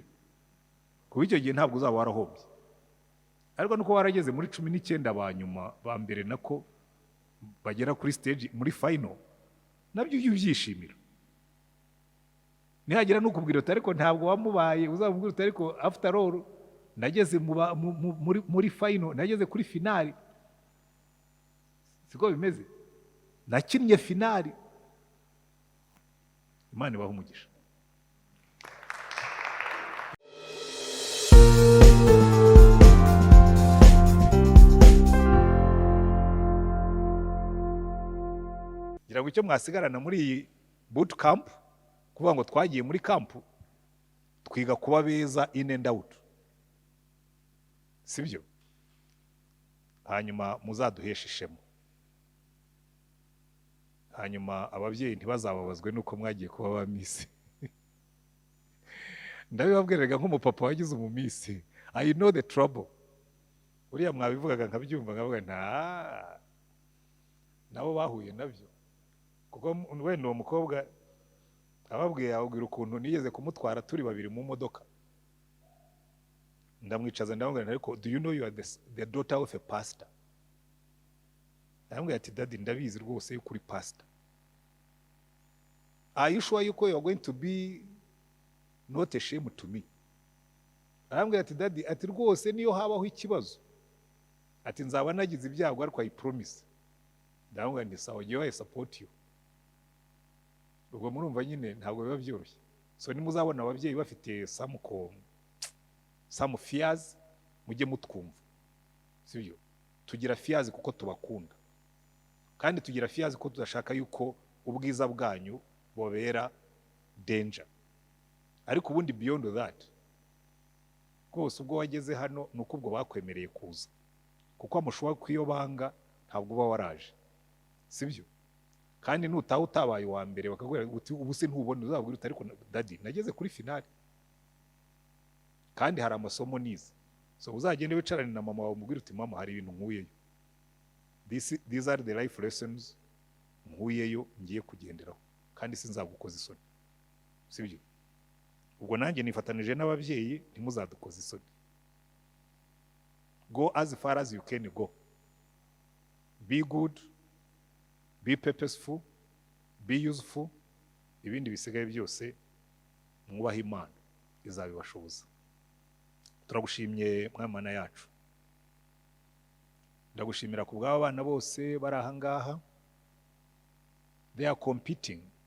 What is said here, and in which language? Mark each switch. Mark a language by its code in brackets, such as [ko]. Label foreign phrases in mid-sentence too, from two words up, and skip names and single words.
[rw] Kuba icyo gihe ntabwo uzaba warahombye. Ariko nuko warageze muri 19 abanyuma ba mbere nako bagera kuri stage muri final, nabyo ubyishimira. Nihagira n'ukubwira uti ariko ntabwo wamubaye, uzamubwira uti ariko [en] after all [rw] nageze muri final, nageze kuri finali. Siko bimeze, nakinnye finali. Imana ibahe umugisha. Ngira ngo icyo mwasigarana muri iyi [en] boot camp, [rw] kuvuga ngo twagiye muri camp twiga kuba beza [en] in and out, [rw] sibyo? Hanyuma muzaduhesha ishema, hanyuma ababyeyi ntibazababazwe nuko mwagiye kuba ba miss. Ndabibabwiraga nk'umupapa wagize umumisi, [en] I know the trouble. [rw] uriya mwabivugaga nkabyumva nkavuga nabo bahuye nabyo kuko wenda uwo mukobwa ababwira ukuntu nigeze kumutwara turi babiri mu modoka ndamwicaza ndamubwira ariko [en] do you know you are the daughter of a pastor [rw] ndamubwira ati daddy ndabizi rwose yuko uri pastor [en] are you sure you are going to be not a shame to me [rw] arambwira ati daddy ati rwose niyo habaho ikibazo ati nzaba nagize ibyago ariko [en] I promise [rw] ndamubwira nti sawa [en] I support you [rw] ubwo murumva nyine ntabwo biba byoroshye so nimuzabona ababyeyi bafite [en] some fears [rw] mujye mutwumva sibyo tugira fears kuko tubakunda kandi tugira fears ko tudashaka yuko ubwiza bwanyu bobera danger ariko ubundi beyond that rwose ubwo wageze hano nuko ubwo bakwemereye kuza kuko amushobora kwiyo banga ntabwo uba waraje sibyo kandi nutaho utabaye wa mbere bakagwira uti ubu se ntubone uzabwira uti ariko daddy nageze kuri finale kandi hari amasomo nize so uzagende wicarane na mama wawe umubwira uti mama hari ibintu nkuyeyo [en] these are the life lessons [rw] nkuyeyo ngiye kugenderaho kandi sinzagukoza isoni sibyo ubwo nanjye nifatanije n'ababyeyi ntimuzadukoza isoni [en] go as far as you can go be good be purposeful be useful [rw] ibindi bisigaye byose mwubaha Imana izabibashoboza turagushimye mwamana yacu ndagushimira ku bw'aba bana bose bari aha ngaha [en] they are competing